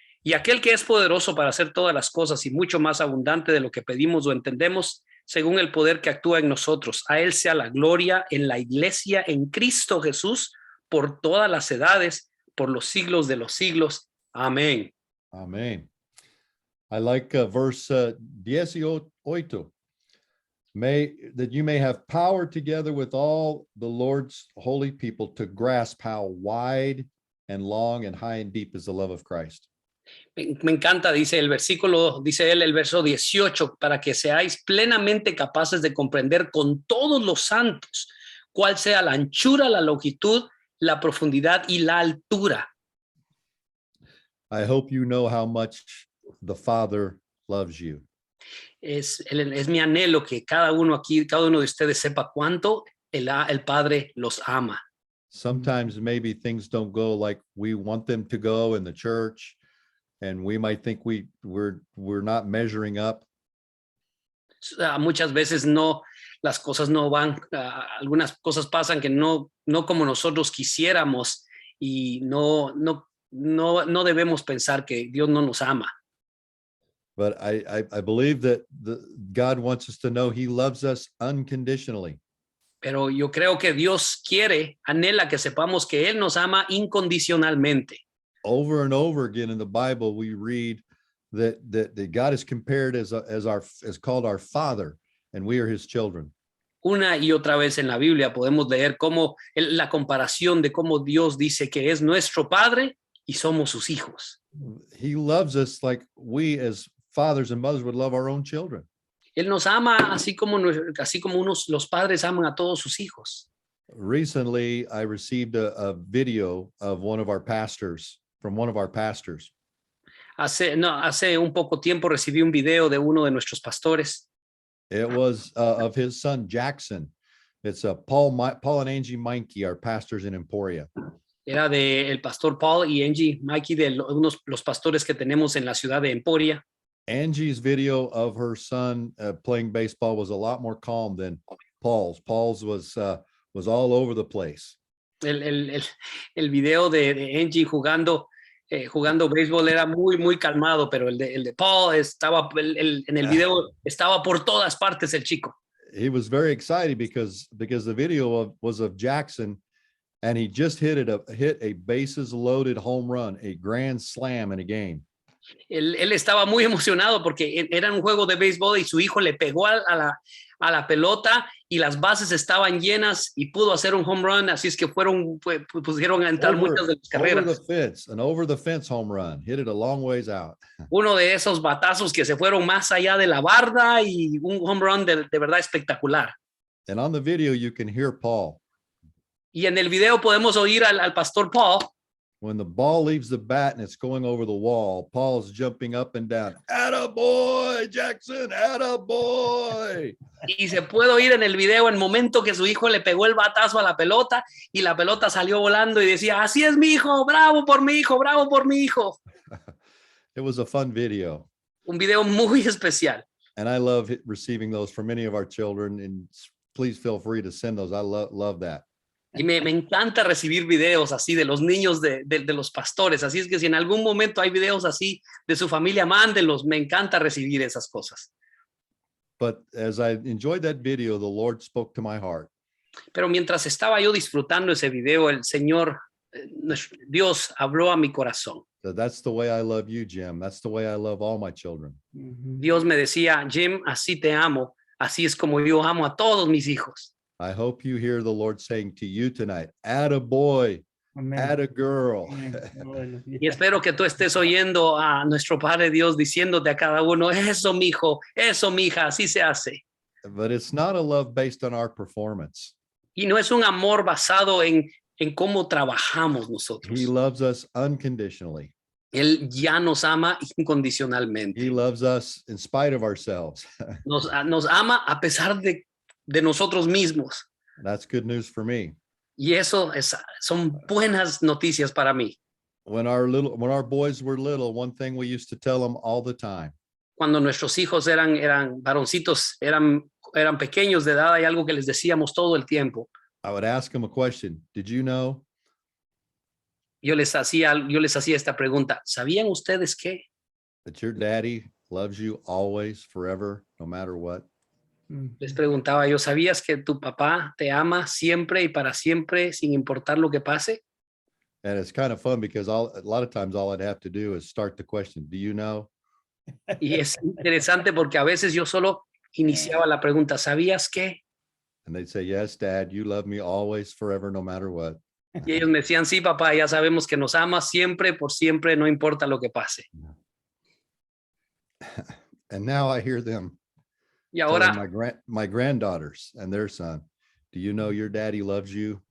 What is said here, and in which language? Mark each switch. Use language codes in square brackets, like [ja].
[es] Y aquel que es poderoso para hacer todas las cosas y mucho más abundante de lo que pedimos o entendemos, según el poder que actúa en nosotros, a él sea la gloria en la iglesia en Cristo Jesús por todas las edades, por los siglos de los siglos. Amén. [en] Amen. I like verse 18. That you may have power together with all the Lord's holy people to grasp how wide and long and high and deep is the love of Christ. [es] Me encanta, dice el verso 18, para que seáis plenamente capaces de comprender con todos los santos cuál sea la anchura, la longitud, la profundidad y la altura. [en] I hope you know how much the Father loves you. [es] Es mi anhelo que cada uno de ustedes sepa cuánto el Padre los ama. [en] Sometimes maybe things don't go like we want them to go in the church. and we might think we're not measuring up. [es] Muchas veces no, las cosas no van, algunas cosas pasan que no como nosotros quisiéramos y no debemos pensar que Dios no nos ama. [en] But I believe that God wants us to know he loves us unconditionally. [es] Pero yo creo que Dios anhela que sepamos que Él nos ama incondicionalmente. [en] Over and over again in the Bible, we read that God is compared as called our Father, and we are his children. [es] Una y otra vez en la Biblia podemos leer cómo la comparación de cómo Dios dice que es nuestro Padre y somos sus hijos. [en] He loves us like we as fathers and mothers would love our own children. [es] Él nos ama así como los padres aman a todos sus hijos. [en] Recently, I received a video of from one of our pastors. [es] Hace un poco tiempo recibí un video de uno de nuestros pastores. [en] It was of his son Jackson. It's Paul and Angie Meinke, our pastors in Emporia. [es] Era de el pastor Paul y Angie Mikey, de los pastores que tenemos en la ciudad de Emporia. [en] Angie's video of her son playing baseball was a lot more calm than Paul's. Paul's was all over the place. [es] El video de Angie jugando béisbol era muy calmado, pero el de Paul estaba en el video estaba por todas partes el chico. [en] He was very excited because the video was of Jackson, and he just hit a bases loaded home run, a grand slam in a game. [es] Él estaba muy emocionado porque era un juego de béisbol y su hijo le pegó a la pelota y las bases estaban llenas y pudo hacer un home run, así es que pusieron a entrar muchas de las carreras. [en] Over the fence home run, hit it a long ways out. [es] Uno de esos batazos que se fueron más allá de la barda y un home run de verdad espectacular. [en] And on the video you can hear Paul. [es] Y en el video podemos oír al pastor Paul. [en] When the ball leaves the bat and it's going over the wall, Paul's jumping up and down. Attaboy, Jackson, attaboy. [es] Y se puede oír en el video el momento que su hijo le pegó el batazo a la pelota y la pelota salió volando y decía, así es mi hijo, bravo por mi hijo, bravo por mi hijo. [en] It was a fun video. [es] Un video muy especial. [en] And I love receiving those from many of our children, and please feel free to send those. I love that. [es] Y me encanta recibir videos así de los niños de los pastores. Así es que si en algún momento hay videos así de su familia, mándenlos. Me encanta recibir esas cosas. [en] But as I enjoyed that video, the Lord spoke to my heart. [es] Pero mientras estaba yo disfrutando ese video, el Señor, Dios habló a mi corazón. [en] So that's the way I love you, Jim. That's the way I love all my children. [es] Dios me decía, Jim, así te amo. Así es como yo amo a todos mis hijos. [en] I hope you hear the Lord saying to you tonight, atta boy, atta girl. [es] Y espero que tú estés oyendo a nuestro Padre Dios diciéndote a cada uno, eso mi hijo, eso mi hija, así se hace. [en] But it's not a love based on our performance. [es] Y no es un amor basado en cómo trabajamos nosotros. [en] He loves us unconditionally. [es] Él ya nos ama incondicionalmente. [en] He loves us in spite of ourselves. [es] Nos ama a pesar de nosotros mismos. [en] That's good news for me. [es] Y eso son buenas noticias para mí. [en] When our boys were little, one thing we used to tell them all the time. [es] Cuando nuestros hijos eran varoncitos, eran pequeños de edad, hay algo que les decíamos todo el tiempo. [en] I would ask them a question. Did you know? [es] Yo les hacía esta pregunta. ¿Sabían ustedes qué? [en] That your daddy loves you always, forever, no matter what. [es] Les preguntaba yo, ¿sabías que tu papá te ama siempre y para siempre sin importar lo que pase? [en] And it's kind of fun because a lot of times all I'd have to do is start the question. Do you know? [es] Y es interesante porque a veces yo solo iniciaba la pregunta, ¿sabías qué? [en] And they'd say, yes, Dad, you love me always, forever, no matter what. [es] Y ellos me decían, sí, papá, ya sabemos que nos ama siempre, por siempre, no importa lo que pase. [en] And now I hear them. [es] Y ahora, [en] my granddaughters and their son, do you know your daddy loves you?